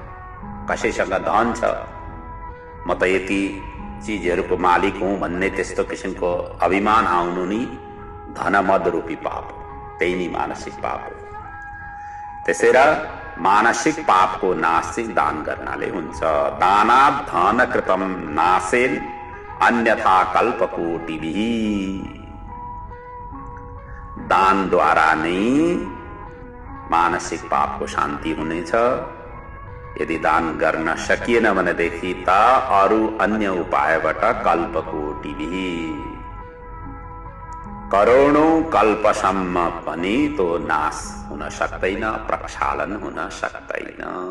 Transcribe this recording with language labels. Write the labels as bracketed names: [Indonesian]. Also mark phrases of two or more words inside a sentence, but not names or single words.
[Nepali] कसैसँग धन छ, म त यति चिजहरूको मालिक हुँ भन्ने त्यस्तो किसिमको अभिमान आउनु नि धनमद रूपी पाप हो, त्यही नै मानसिक पाप हो। त्यसैले मानसिक पापको नाश चाहिँ दान गर्नाले हुन्छ। [Sanskrit] दानात् धन कृतम नाशेन अन्यथा कल्पकोटिभिः, [Nepali] दानद्वारा नै मानसिक पापको शान्ति हुनेछ। यदि दान गर्न सकिएन भनेदेखि त अरू अन्य उपायबाट कल्पकोटिभिः, करोडौं कल्पसम्म पनि तो नाश हुन सक्दैन, प्रक्षालन हुन सक्दैन।